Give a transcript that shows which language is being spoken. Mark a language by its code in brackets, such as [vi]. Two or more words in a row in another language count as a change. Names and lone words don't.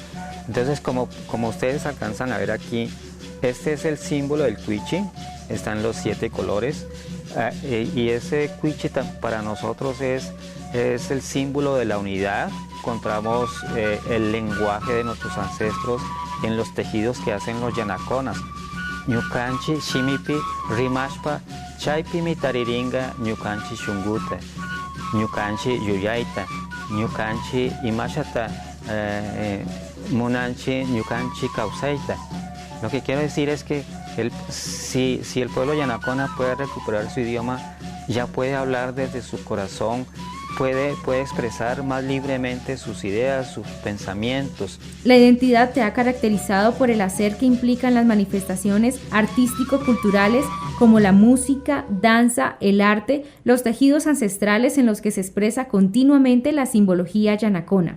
[es] Entonces, como ustedes alcanzan a ver aquí, este es el símbolo del cuichi, están los 7 colores, y ese cuichi para nosotros es el símbolo de la unidad. Encontramos el lenguaje de nuestros ancestros en los tejidos que hacen los yanaconas. [qu] Ñukanchi, Shimipi, Rimashpa, Chaypi mitariringa, Ñukanchi Shunguta, Ñukanchi Yuyaita, Ñukanchi Imashata, Munanchi, Ñukanchi Kausaita. [es] Lo que quiero decir es que si el pueblo yanacona puede recuperar su idioma, ya puede hablar desde su corazón puede expresar más libremente sus ideas, sus pensamientos. La identidad te ha caracterizado por el hacer que implican las manifestaciones artístico-culturales como la música, danza, el arte, los tejidos ancestrales en los que se expresa continuamente la simbología yanacona.